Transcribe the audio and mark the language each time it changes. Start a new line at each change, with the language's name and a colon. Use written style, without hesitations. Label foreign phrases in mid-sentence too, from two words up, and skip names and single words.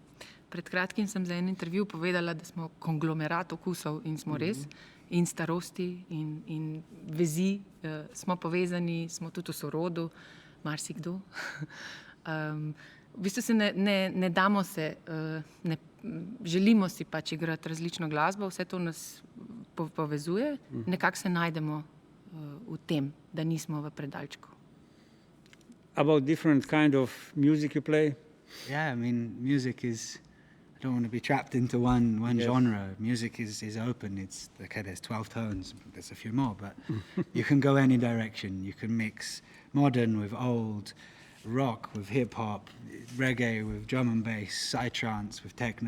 Slovenian: Pred kratkim sem za en intervju povedala, da smo konglomerat okusov in smo res, in starosti in vezi, smo povezani, smo tudi v sorodu, marsikdo. V bistvu se ne damo se, želimo si pač igrati različno glasbo, vse to nas povezuje, nekako se najdemo v tem, da nismo v predalčku.
English: About different kind of music you play? Yeah, I mean, music is, I don't want to be trapped into one genre. Music is open. It's okay, there's 12 tones, there's a few more, but you can go any direction. You can mix modern with old, rock with hip hop, reggae with drum and bass, psytrance with techno.